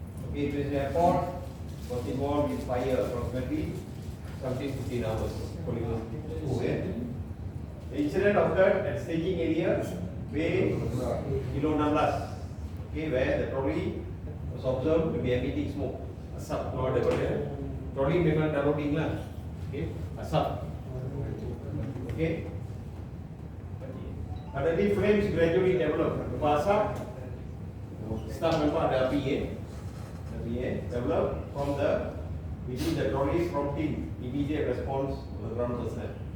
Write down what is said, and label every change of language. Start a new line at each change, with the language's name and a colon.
English: Okay, to the airport was involved with fire approximately 15 hours. The incident occurred at staging area Bay Kilo 16. Okay, where the trolley was observed to be emitting smoke.
Malay: Asap keluar daripada trolley memang dah loading lah. Okay, asap. Okay.
English: Suddenly flames gradually develop.
Malay: Lepas asap, staff nampak ada api
English: develop from the within the trolleys, prompting immediate response of the ground personnel.